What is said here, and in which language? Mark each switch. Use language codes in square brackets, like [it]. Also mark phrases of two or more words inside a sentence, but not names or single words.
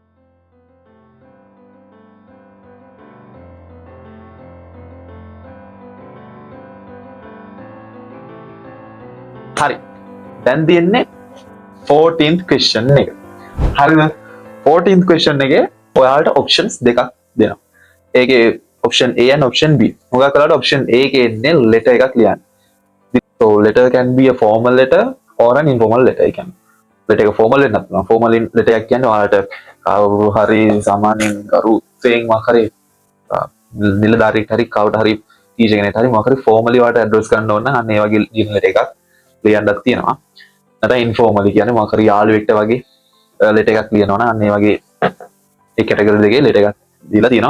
[si] හරි දැන් තියෙන්නේ 14th question එක. හරිද? 14th question එකේ ඔයාලට options දෙකක් දෙනවා. ඒකේ [en] option A and option B. [si] මොකක් කරලාද option A එකේ ඉන්නේ letter එකක් ලියන්න. [en] So letter can be a formal letter or an informal letter. [si] ඒ කියන්නේ letter එක formal වෙන්නත් පුළුවන්. [en] formal letter [si] එකක් කියන්නේ ඔයාලට කවුරු හරි සාමාන්‍යයෙන් කරුතෙන් මොකක් හරි නිලධාරියෙක් හරි කවුරු හරි ටීචර් කෙනෙක් හරි මොකක් හරි formally ඔයාලට address කරන්න ඕන නම් අන්න ඒ වගේ ලියන letter එකක් ලියන්නත් තියෙනවා. නැත්නම් ඉන්ෆෝමලි කියන්නේ මොකක් හරි යාළුවෙක්ට වගේ ලෙටර් එකක් ලියනවා නම් අන්න ඒ වගේ ඒ කැටගරි දෙකේ ලෙටර් එකක් දීලා තියෙනවා.